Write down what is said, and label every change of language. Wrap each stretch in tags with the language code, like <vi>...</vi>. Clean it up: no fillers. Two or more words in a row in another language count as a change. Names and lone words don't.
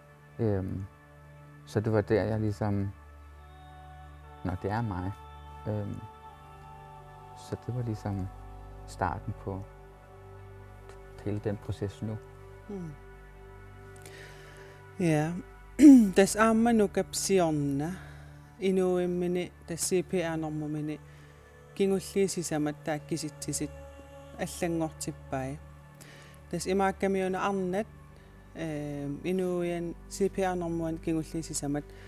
<da>Så det var der, jeg ligesom, det er mig. Så det var ligesom starten på hele den proces nu. Ja.</da> <kl>Tas aamma nukapsiorna inuimmini tas CPR-normumini kingulliisisamat taakkisitsisit allangortippai tas imaakkamiuna arnat inuian CPR-normuan kingulliisisamat</kl>